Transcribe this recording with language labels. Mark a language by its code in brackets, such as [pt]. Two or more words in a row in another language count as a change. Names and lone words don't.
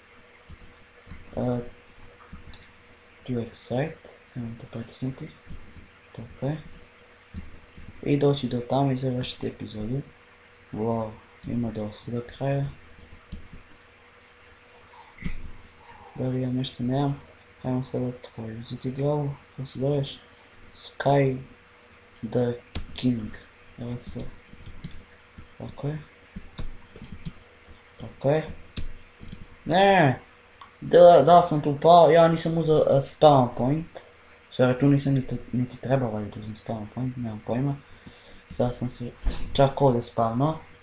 [bs] Tu je site, idemo to pritisnuti. Tako je. I doći do tamo i završiti epizodu. Wow, ima dosta do kraja. Da li ja nešto nemam? Ajmo sada tvoju uzeti glavu, kako se zoveš? Sky the King. Evo se. Tako je. Ne! Da sam tu pao, ja nisam uzeo [en] spawn point. [bs] Sve tu nisam niti trebao valjda uzem [en] spawn point, [bs] nemam pojma. Sad sam se čak ovdje spavno.